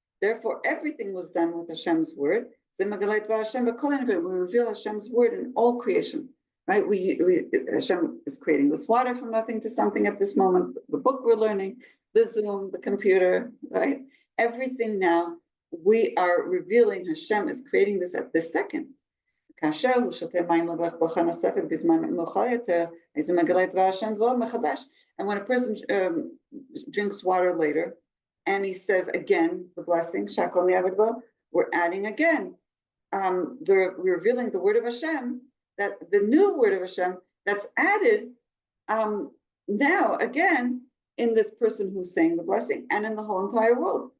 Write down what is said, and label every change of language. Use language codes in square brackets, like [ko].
[en] Therefore, everything was done with Hashem's word. We reveal Hashem's word in all creation, right? Hashem is creating this water from nothing to something at this moment. The book we're learning, the Zoom, the computer, right? Everything now, we are revealing Hashem is creating this at this second. [he] כאשר הוא שותה מים לברך ברכה נוספת בזמן מאוחר יותר, איזה מגלה את דבר השם דברו מחדש. [en] And when a person drinks water later, and he says again the blessing, Shakol Ni'avadbo, we're adding again. We're revealing the word of Hashem, that the new word of Hashem that's added now again in this person who's saying the blessing and in the whole entire world.